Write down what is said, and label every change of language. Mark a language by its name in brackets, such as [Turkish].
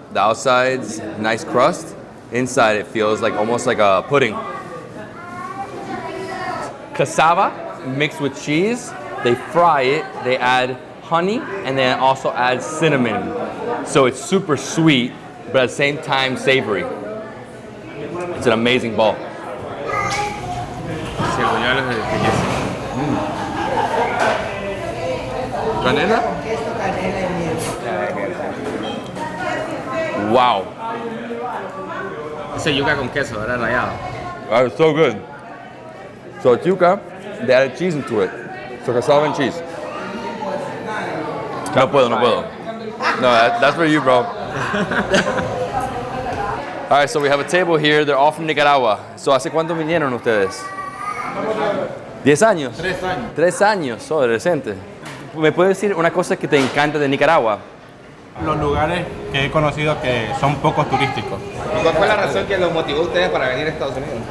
[English] The outside's nice crust. Inside it feels like almost like a pudding. Cassava mixed with cheese. They fry it. They add honey and then also add cinnamon. So it's super sweet, but at the same time savory. It's an amazing ball. [Spanish] Sí, el buñuelo es delicioso. ¿Canela? Queso, canela y miel. [English] Wow. [Spanish] Ese yuca con queso, ¿verdad? Rallado. [English] That was so good. So it's yuca, they added cheese into it. So cassava and cheese. [Spanish] No puedo. [English] No, that's for you, bro. All right, so we have a table here. They're all from Nicaragua. [Spanish] So ¿hace cuánto vinieron ustedes? 10 años. 3 años. 3 años, so reciente. ¿Me puedes decir una cosa que te encanta de Nicaragua? Los lugares que he conocido que son pocos turísticos. ¿Cuál fue la razón que los motivó a ustedes para venir a Estados Unidos?